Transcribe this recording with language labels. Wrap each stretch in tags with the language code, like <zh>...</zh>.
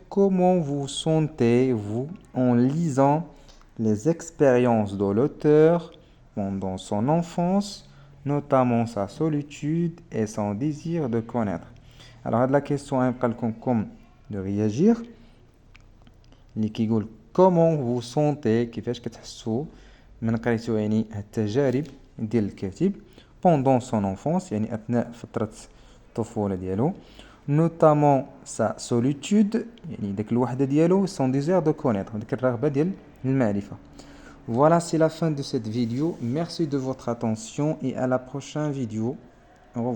<fr>Comment vous sentez-vous en lisant les expériences de l'auteur pendant son enfance, notamment sa solitude et son désir de connaître? Alors la question est comme de réagir. Comment vous sentez</fr> <ar>كيفاش كتحسوا من قريتوا يعني التجارب ديال الكاتب</ar> <fr>pendant son enfance</fr> <ar>يعني أثناء فترة الطفولة ديالو,</ar> <fr>notamment sa solitude</fr> <ar>يعني داك الوحدة ديالو,</ar> <fr>son désir de connaître</fr> <ar>داك الرغبة ديال المعرفة.</ar> <fr>Voilà, c'est la fin de cette vidéo. Merci de votre attention et à la prochaine vidéo. Au revoir.</fr>